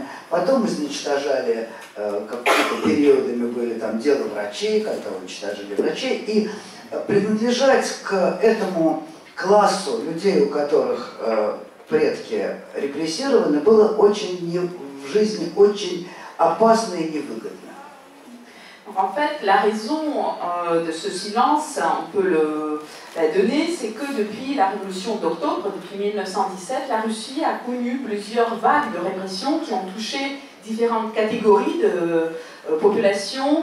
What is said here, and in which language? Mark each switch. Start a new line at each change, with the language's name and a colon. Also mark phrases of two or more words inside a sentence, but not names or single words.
Russian: Потом изничтожали, какими-то периодами были там дела врачей, когда уничтожили врачей. И принадлежать к этому классу людей, у которых предки репрессированы, было очень в жизни очень опасно и невыгодно.
French: En fait, la raison de ce silence, on peut la donner, c'est que depuis la révolution d'octobre, depuis 1917, la Russie a connu plusieurs vagues de répression qui ont touché différentes catégories de population.